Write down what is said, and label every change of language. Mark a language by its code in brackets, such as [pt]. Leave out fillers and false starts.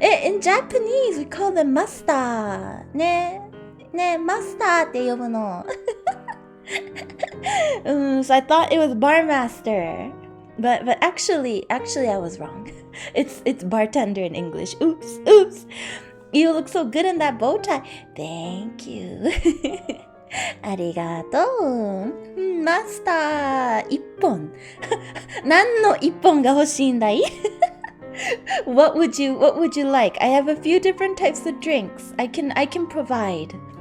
[en] in Japanese, we call them master. [ja] ね、マスターって呼ぶの。 [en] So I thought it was bar master. But actually I was wrong. It's bartender in English. Oops. You look so good in that bow tie. Thank you. [ja] ありがとう。マスター、1本。何の1本が欲しいんだい？ [en] What would you like? I have a few different types of drinks. I can provide.